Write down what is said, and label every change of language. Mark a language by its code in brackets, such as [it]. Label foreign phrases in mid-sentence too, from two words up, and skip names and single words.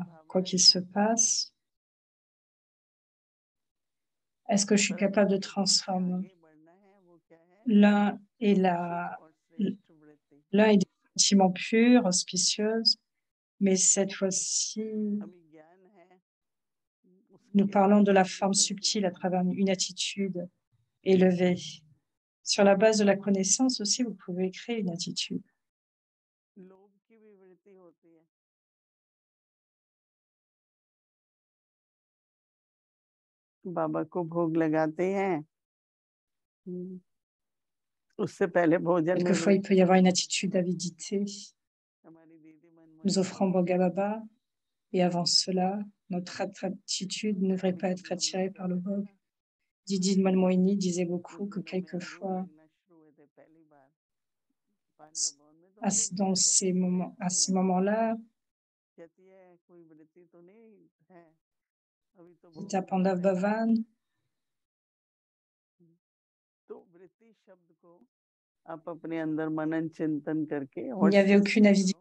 [fr] Quoi qu'il se passe, est-ce que je suis capable de transformer l'un et l'un est des sentiments purs, auspicieux, mais cette fois-ci, nous parlons de la forme subtile à travers une attitude élevée. Sur la base de la connaissance aussi, vous pouvez créer une attitude. [hi] बाबा को भोग लगाते हैं उससे पहले भोजन में [fr] Quelquefois, il peut y avoir une attitude d'avidité. Nous offrons Bhoga Baba et avant cela, notre attitude ne devrait pas être attirée par le Bhog. Didi Malmoini disait beaucoup que quelquefois, à ces moments-là, c'était à Pandav Bhavan, Il n'y avait aucune avidité.